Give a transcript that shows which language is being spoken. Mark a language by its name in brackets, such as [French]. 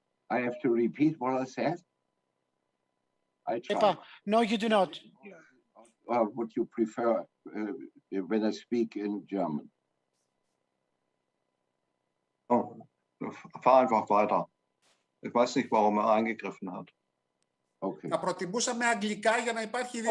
[English] I have to repeat what I said. I try. No, you do not. Would you prefer when I speak in German? [German] Oh, fahr einfach weiter. Ich weiß nicht, warum eingegriffen hat. Okay. [Greek] Θα προτιμούσαμε αγγλικά για να υπάρχει